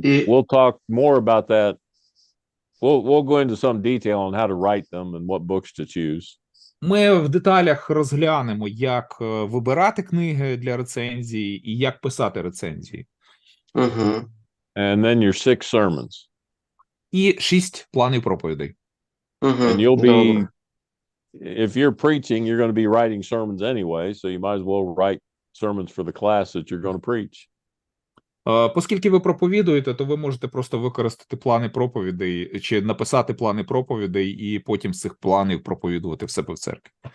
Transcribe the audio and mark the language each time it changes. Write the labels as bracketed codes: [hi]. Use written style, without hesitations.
[en] we'll talk more about that. We'll go into some detail on how to write them and what books to choose. [uk] Ми в деталях розглянемо, як вибирати книги для рецензії і як писати рецензії. Угу. [en] And then your 6 sermons. [uk] І 6 планів проповідей. Угу. [en] And you'll be, if you're preaching, you're going to be writing sermons anyway, so you might as well write sermons for the class that you're going to preach. [uk] Оскільки ви проповідуєте, то ви можете просто використати плани проповідей чи написати плани проповідей і потім з цих планів проповідувати в себе в церкві.